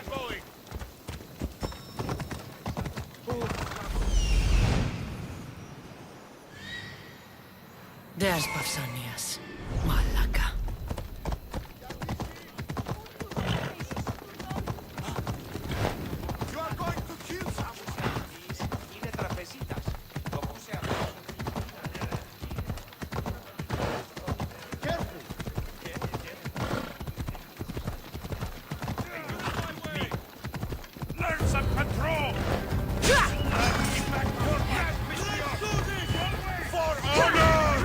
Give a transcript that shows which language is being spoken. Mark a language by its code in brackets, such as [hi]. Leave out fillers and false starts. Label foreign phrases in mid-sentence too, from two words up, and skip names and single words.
[en] There's Pausanias. Malaka. You are going to kill someone. [el] Είναι τραπεζίτας. Το πούσε αυτό. [en] Learn some control! For honor!